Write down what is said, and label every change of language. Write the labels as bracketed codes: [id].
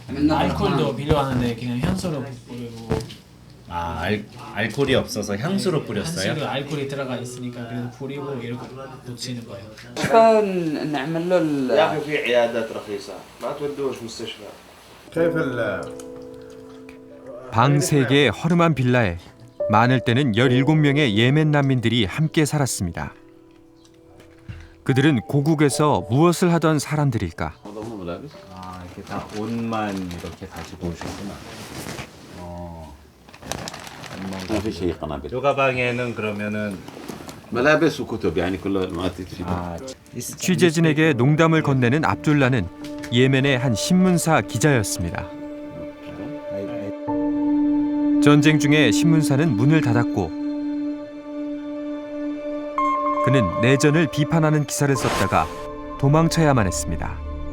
[ko] 알코올도 필요하는데 그냥 향수로 뿌리고. 알코올이 없어서 향수로 뿌렸어요? 향수로 알코올이 들어가 있으니까 그래서 뿌리고 이렇게 붙이는 거예요. [ar] نعمل له يا أخي في عيادات رخيصة ما تودوش مستشفى. كيف [ko] 방 3개의 허름한 빌라에 많을 때는 17명의 예멘 난민들이 함께 살았습니다. 그들은 고국에서 무엇을 하던 사람들일까? 이렇게 다 옷만 이렇게 가지고 오셨구나. [ar] ما في شيء قنابل. [ko] 요 가방에는 그러면은 [ar] ملابس وكتب يعني كل ما تفيد. [ko] 취재진에게 농담을 건네는 압둘라는 예멘의 한 신문사 기자였습니다. 전쟁 중에 신문사는 문을 닫았고 그는 내전을 비판하는 기사를 썼다가 도망쳐야만 했습니다.